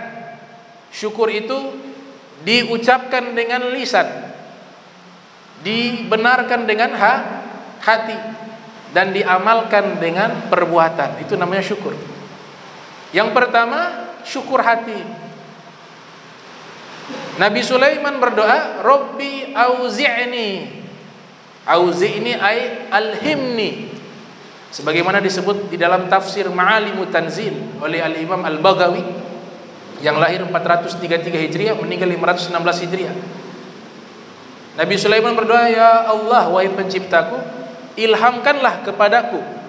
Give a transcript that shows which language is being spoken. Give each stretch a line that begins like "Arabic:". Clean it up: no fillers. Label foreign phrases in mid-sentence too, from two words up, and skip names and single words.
Indonesian: Syukur itu diucapkan dengan lisan, dibenarkan dengan hati dan diamalkan dengan perbuatan. Itu namanya syukur. Yang pertama, syukur hati. Nabi Sulaiman berdoa,
Arabic: ربي أوزعني. أوزعني أي ألهمني.
Indonesian: Sebagaimana disebut di dalam tafsir Ma'alimut Tanzil oleh Al-Imam Al-Baghawi yang lahir 433 Hijriah, meninggal 516 Hijriah. Nabi Sulaiman berdoa, ya Allah, wahai penciptaku, ilhamkanlah kepadaku.